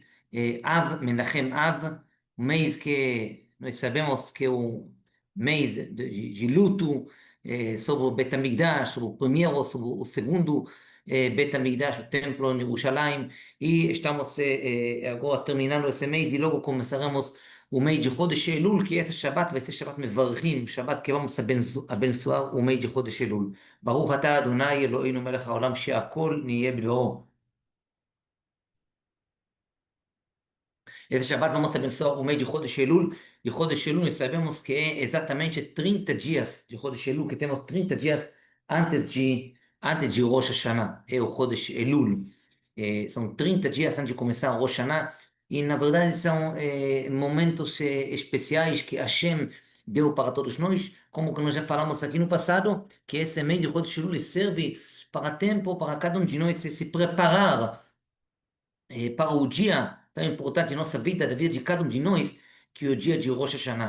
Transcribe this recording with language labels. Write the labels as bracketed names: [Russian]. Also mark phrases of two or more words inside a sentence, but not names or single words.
[Portuguese] Av, Menachem Av, um mês que nós sabemos que é o mês de luto sobre o Bet HaMikdash, sobre o primeiro, sobre o segundo Bet HaMikdash, o templo em Jerusalém, e estamos agora terminando esse mês e logo começaremos o mês de Chodesh Elul, que esse Shabbat vai ser Shabbat Mevarchim, Shabbat que vamos abençoar o mês de Chodesh Elul. [Hebrew] ברוך אתה אדני אלוהינו מלך העולם שהכל נהיה בדברו. [Portuguese] Esse Shabbat vamos abençoar o mês de Chodesh Elul, e Chodesh Elul nós sabemos que é exatamente 30 dias de Chodesh Elul, que temos 30 dias antes de Rosh Hashanah, é o Chodesh Elul. São 30 dias antes de começar o Rosh Hashanah, e na verdade são momentos especiais que Hashem deu para todos nós, como que nós já falamos aqui no passado, que esse mês de Chodesh Elul serve para tempo, para cada um de nós se preparar para o dia tão importante de nossa vida, da vida de cada um de nós, que é o dia de Rosh Hashanah.